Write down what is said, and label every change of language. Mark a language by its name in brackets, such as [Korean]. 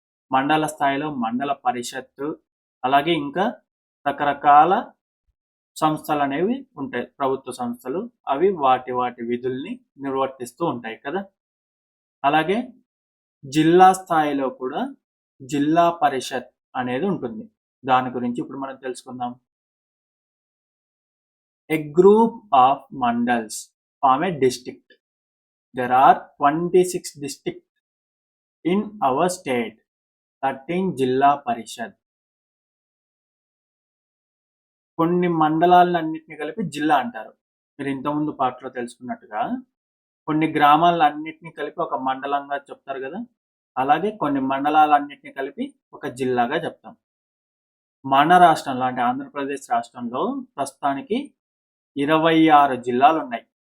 [Telugu] మండల స్థాయిలో మండల పరిషత్తు, అలాగే ఇంకా రకరకాల సంస్థలు అనేవి ఉంటాయి, ప్రభుత్వ సంస్థలు. అవి వాటి వాటి విధుల్ని నిర్వర్తిస్తూ ఉంటాయి కదా. అలాగే జిల్లా స్థాయిలో కూడా జిల్లా పరిషత్ అనేది ఉంటుంది. దాని గురించి ఇప్పుడు మనం తెలుసుకుందాం. [English] A group of mandals form a district. There are 26 districts in our state, 13 zilla parishad. [Telugu] కొన్ని మండలాలన్నింటినీ కలిపి జిల్లా అంటారు. మీరు ఇంతకుముందు పాటలో తెలుసుకున్నట్టుగా కొన్ని గ్రామాలన్నింటినీ కలిపి ఒక మండలంగా చెప్తారు కదా. అలాగే కొన్ని మండలాలన్నింటినీ కలిపి ఒక జిల్లాగా చెప్తాం. మన రాష్ట్రంలో అంటే ఆంధ్రప్రదేశ్ రాష్ట్రంలో ప్రస్తుతానికి 26 జిల్లాలు ఉన్నాయి.